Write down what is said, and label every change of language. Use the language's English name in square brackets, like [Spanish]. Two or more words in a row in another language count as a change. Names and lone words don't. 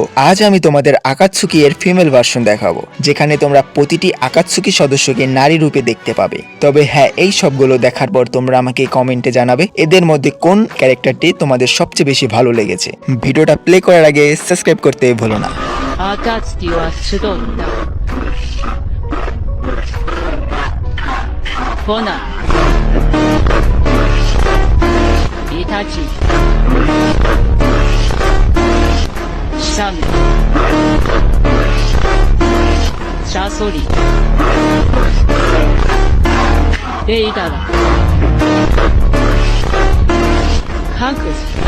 [Bangla] আজ আমি তোমাদের আকাতসুকি এর [English] female version [Bangla] দেখাবো, যেখানে তোমরা প্রতিটি আকাতসুকি সদস্যকে নারী রূপে দেখতে পাবে। তবে হ্যাঁ, এই সবগুলো দেখার পর তোমরা আমাকে কমেন্টে জানাবে এদের মধ্যে কোন ক্যারেক্টারটি তোমাদের সবচেয়ে বেশি ভালো লেগেছে। ভিডিওটা প্লে করার আগে সাবস্ক্রাইব করতে ভুলো না। [Japanese] 暁は集ったコナンイタチシャメシャソリレイダラハクス